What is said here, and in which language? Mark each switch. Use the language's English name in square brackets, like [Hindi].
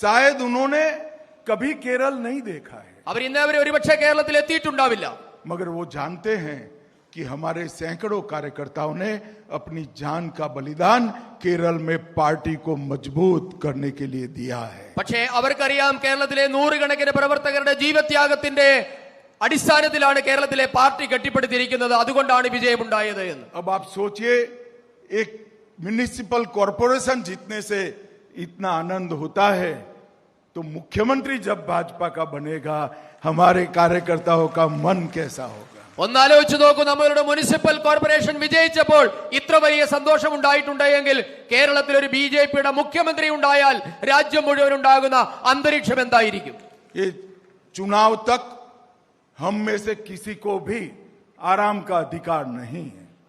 [Hindi] शायद उन्होंने कभी केरल नहीं देखा है, [Malayalam] അവർ ഇന്നേവരെ ഒരുപക്ഷെ കേരളത്തിൽ എത്തിയിട്ടുണ്ടാവില്ല. [Hindi] मगर वो जानते हैं कि हमारे सैकड़ों कार्यकर्ताओं ने अपनी जान का बलिदान केरल में पार्टी को मजबूत करने के लिए दिया है। [Malayalam] പക്ഷേ അവർക്കറിയാം, കേരളത്തിലെ നൂറുകണക്കിന് പ്രവർത്തകരുടെ ജീവത്യാഗത്തിന്റെ അടിസ്ഥാനത്തിലാണ് കേരളത്തിലെ പാർട്ടി കെട്ടിപ്പടുത്തിരിക്കുന്നത്, അതുകൊണ്ടാണ് വിജയമുണ്ടായത് എന്ന്. [Hindi] अब आप सोचिए, एक म्युनिसिपल कॉरपोरेशन जीतने से इतना आनंद होता है, तो मुख्यमंत्री जब भाजपा का बनेगा, हमारे कार्यकर्ताओं का मन कैसा होगा। [Malayalam] ഒന്നാലോചിച്ച് നോക്കൂ, നമ്മളുടെ മുനിസിപ്പൽ കോർപ്പറേഷൻ വിജയിച്ചപ്പോൾ ഇത്ര വലിയ സന്തോഷം ഉണ്ടായിട്ടുണ്ടെങ്കിൽ കേരളത്തിൽ ഒരു BJP-യുടെ മുഖ്യമന്ത്രി ഉണ്ടായാൽ രാജ്യം മുഴുവൻ ഉണ്ടാകുന്ന അന്തരീക്ഷം എന്തായിരിക്കും? [Hindi] ये चुनाव तक हम में से किसी को भी आराम का अधिकार नहीं है।